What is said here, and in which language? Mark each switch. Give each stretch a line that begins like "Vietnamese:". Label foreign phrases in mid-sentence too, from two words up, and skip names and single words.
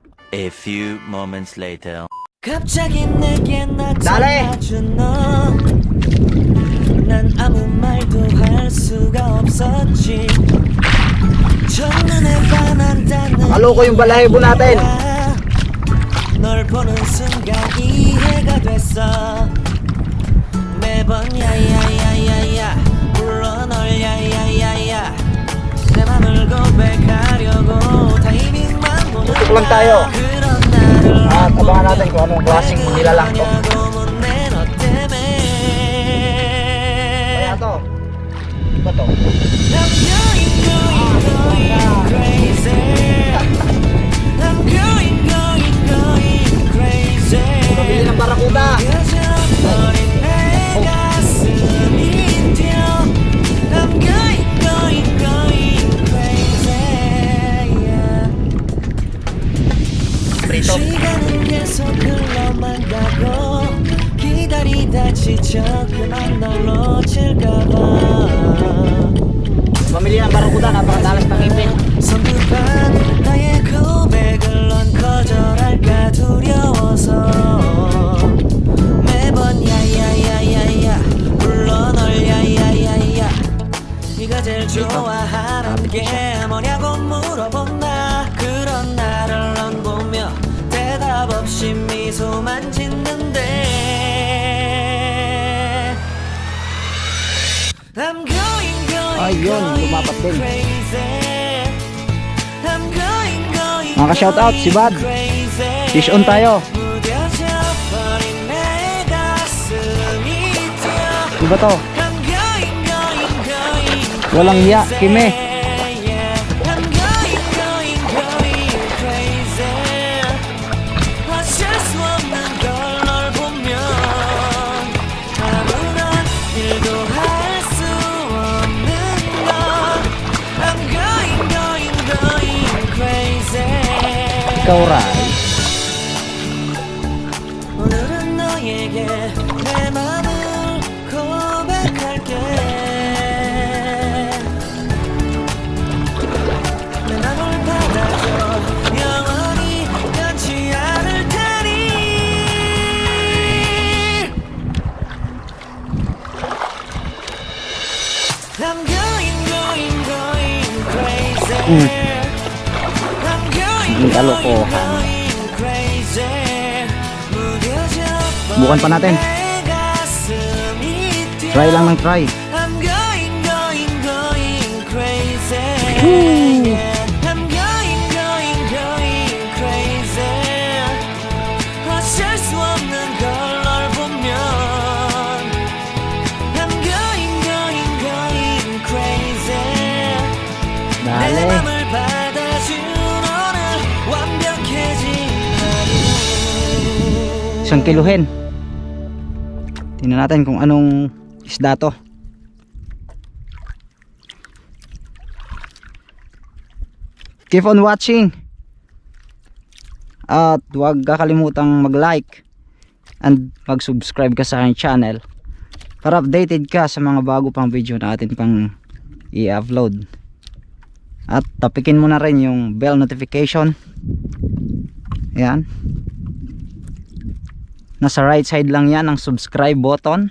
English: A few moments later.
Korean: 갑자기 내게 달래. 나타나준 너. 난 아무 말도 할 수가 없었지. 첫눈에 반한다는
Filipino: Kaloko yung balahibo natin.
Korean: 이유와 널 보는 순간 이해가 됐어. 매번 야야야야야 불러 널 야야야야 내 맘을 고백하려고 타이밍만 보는
Filipino: Tutok lang tayo.
Korean: 그런 나를
Filipino: At abangan natin kung anong klaseng nilalang to. Kaya to. Iba to. Pabili ng barakuda. Prito.
Korean: 시간은 계속 흘러만 가고 기다리다 지쳐 그만 널 놓칠까봐
Filipino: Pamili ng barakuda. Napakadalas ng ipin.
Korean: 성급한 나의 고백을 넌 거절할까 두려워서 매번 야야야야야 불러 널 야야야야 네가 제일 좋아하는 게 뭐냐고 물어본다 그런 나를 넌 보며 대답 없이 미소만 짓는데
English: I'm going
Filipino: Ayun, lumapat din.
English: crazy I'm going
Filipino: Mga ka-shoutout, si Bad.
English: Fish on
Filipino: tayo.
Korean: 무뎌져버린 내 가슴이 뛰어
Filipino: Iba to.
English: I'm going
Filipino: Walang hiya, Kime.
English: I'm going crazy
Korean: 어쩔 수 없는 걸 널 보면 아무런 일도 할 수 없는 걸
English: I'm going crazy
Filipino: Ikaw, Ray.
Korean: 오늘은 너에게 내 맘을 고백할게 내 맘을 받아줘 영원히 변치 않을 테니
English: I'm going crazy I'm
Filipino: Ang kalokohan.
English: crazy
Filipino: Bukan pa natin. Try lang ng try.
English: I'm going crazy. Woo! I'm going crazy.
Korean: 어쩔 수 없는 걸 널 보면
English: I'm going crazy.
Korean: 내
Filipino: Dale.
Korean: 맘을 받아준 오늘 완벽해진 하루.
Filipino: Isang kiluhin. Tingnan natin kung anong isda to.
English: Keep on watching.
Filipino: At huwag kakalimutang mag-like and mag-subscribe ka sa aking channel para updated ka sa mga bago pang video natin pang i-upload. At tapikin mo na rin yung
English: bell notification.
Filipino: Ayan. Nasa
English: right side
Filipino: lang yan ang subscribe button.